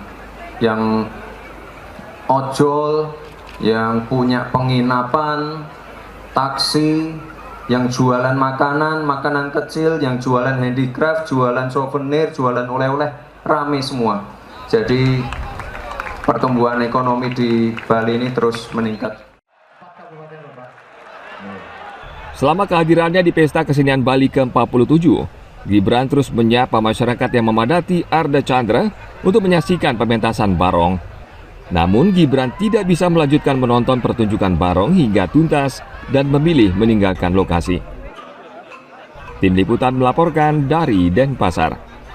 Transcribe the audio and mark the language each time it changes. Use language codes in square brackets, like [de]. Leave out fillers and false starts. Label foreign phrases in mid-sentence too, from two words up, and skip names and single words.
[id] Yang ojol, yang punya penginapan, taksi, yang jualan makanan, makanan kecil, yang jualan handicraft, jualan souvenir, jualan oleh-oleh, rame semua. Jadi pertumbuhan ekonomi di Bali ini terus meningkat. Selama kehadirannya di Pesta Kesenian Bali ke-47, Gibran terus menyapa masyarakat yang memadati Arda Chandra untuk menyaksikan pementasan barong. Namun Gibran tidak bisa melanjutkan menonton pertunjukan barong hingga tuntas dan memilih meninggalkan lokasi. Tim Liputan melaporkan dari Denpasar.